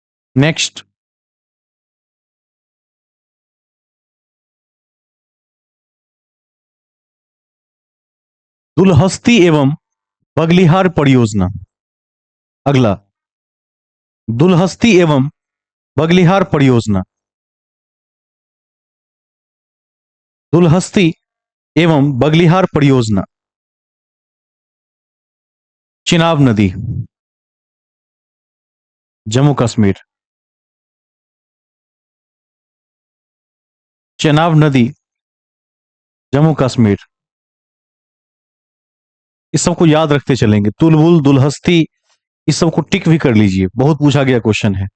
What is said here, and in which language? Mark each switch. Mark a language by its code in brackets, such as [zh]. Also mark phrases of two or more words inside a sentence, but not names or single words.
[hi] नेक्स्ट, दुलहस्ती एवं बगलिहार परियोजना। अगला, दुलहस्ती एवं बगलिहार परियोजना। दुलहस्ती एवं बगलिहार परियोजना। चिनाब नदी, जम्मू कश्मीर। चेनाब नदी, जम्मू कश्मीर। इस सबको याद रखते चलेंगे, तुलबुल, दुलहस्ती, इस सबको टिक भी कर लीजिए, बहुत पूछा गया क्वेश्चन है।